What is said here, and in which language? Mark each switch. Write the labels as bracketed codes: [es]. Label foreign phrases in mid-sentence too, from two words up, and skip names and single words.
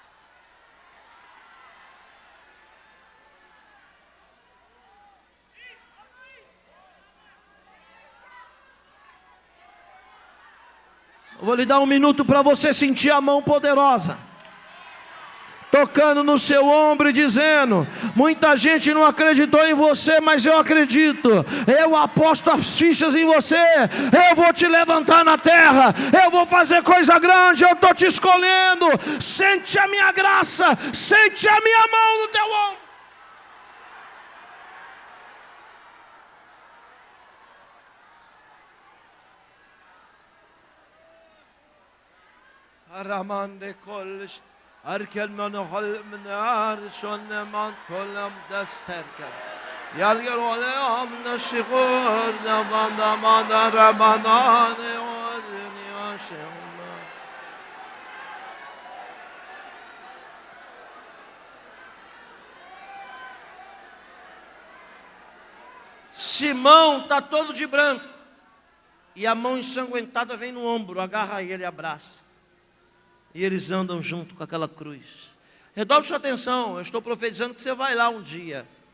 [pt] Eu vou lhe dar 1 minuto para você sentir a mão poderosa tocando no seu ombro e dizendo: muita gente não acreditou em você, mas eu acredito. Eu aposto as fichas em você. Eu vou te levantar na terra. Eu vou fazer coisa grande. Eu estou te escolhendo. Sente a minha graça. Sente a minha mão no teu ombro. Aramande kolis. Arkel man halm nar shon man kolam dasterka yargel olam nashigur namanda mandara manane olni ashema. Simão está todo de branco e a mão ensanguentada vem no ombro, agarra ele e abraça. E eles andam junto com aquela cruz. Redobre sua atenção, eu estou profetizando que você vai lá um dia.